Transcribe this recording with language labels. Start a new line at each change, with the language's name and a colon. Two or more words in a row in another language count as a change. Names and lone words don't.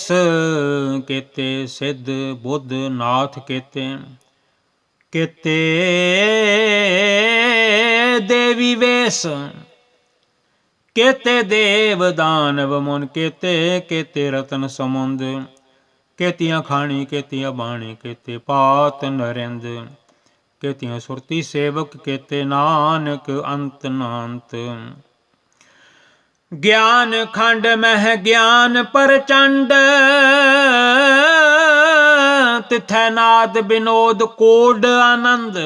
Punjabi: ਕੇਤੇ ਸਿੱਧ ਬੁੱਧ ਨਾਥ ਕੇਤੇ ਕੇਤੇ ਦੇਵੀ ਵੇਸ। ਕੇਤੇ ਦੇਵ ਦਾਨਵ ਮੁਨ ਕੇਤੇ ਕੇਤੇ ਰਤਨ ਸਮੁੰਦ। ਕੇਤੀਆ ਖਾਣੀ ਕੇਤੀਆ ਬਾਣੀ ਕੇਤੇ ਪਾਤ ਨਰਿੰਦ, ਕੇਤੀਆ ਸੁਰਤੀ ਸੇਵਕ ਕੇਤੇ ਨਾਨਕ ਅੰਤ ਨਾਂਤ। ਗਿਆਨ ਖੰਡ ਮਹਿ ਗਿਆਨ ਪ੍ਰਚੰਡ, ਤਿਥੈ ਨਾਦ ਬਿਨੋਦ ਕੋਡ ਅਨੰਦ।